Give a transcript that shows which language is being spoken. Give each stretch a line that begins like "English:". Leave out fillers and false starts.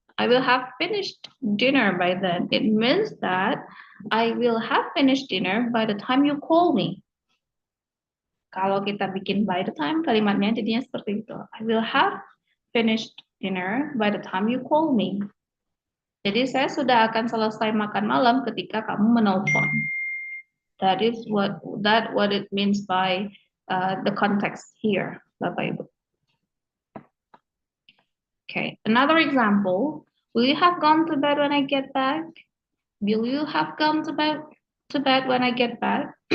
English: I will have finished dinner by then. It means that I will have finished dinner by the time you call me.
Indonesian: Kalau kita bikin by the time, kalimatnya jadinya seperti itu.
English: I will have finished dinner by the time you call me.
Indonesian: Jadi saya sudah akan selesai makan malam ketika kamu menelpon.
English: That is what it means by the context here, Bapak Ibu. Okay, another example. Will you have gone to bed when I get back? Will you have gone to bed when I get back?